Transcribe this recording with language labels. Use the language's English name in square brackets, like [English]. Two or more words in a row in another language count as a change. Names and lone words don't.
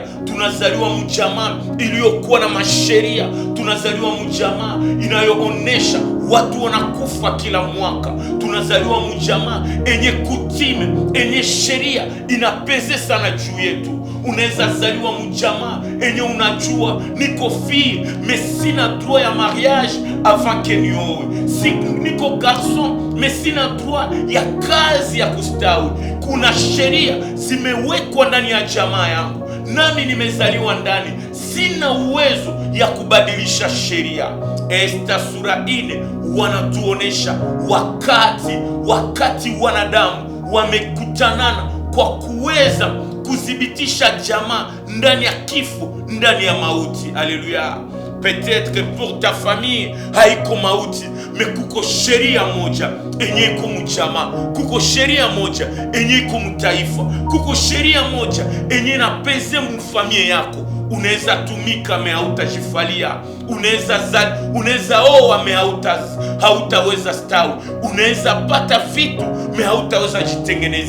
[Swahili] Tunazaliwa mjamaa iliyokuwa na masheria. Tunazaliwa mjamaa inayoonesha watu wanakufa kila mwaka. Tunazaliwa mjamaa enye kutime, enye sheria inapeze sana juu yetu. Unaweza zaliwa mjamaa enye unajua niko [French] fille mais [Swahili] sina droit ya [French] mariage avant que [Swahili] niowe. Si niko [French] garçon mais [Swahili] sina droit ya kazi ya kustawi. Kuna sheria zimewekwa ndani ya jamaa yangu, nami nimezaliwa ndani, sina uwezo ya kubadilisha sheria. Esta sura 4 wanatuonesha wakati wanadamu wamekutanana kwa kuweza kudhibitisha jamaa ndani ya kifo, ndani ya mauti. [French] Alléluia. Peut-être que pour ta famille [Swahili] haiko mauti, mais kuko sheria moja enye iko mjamaa, kuko sheria moja enye iko mtaifa, kuko sheria moja enye napeze mfamilia yako. Unaweza tumika me hautajifalia, unaweza oa me hautaweza stawi, unaweza pata vitu me hautaweza jitengenezea.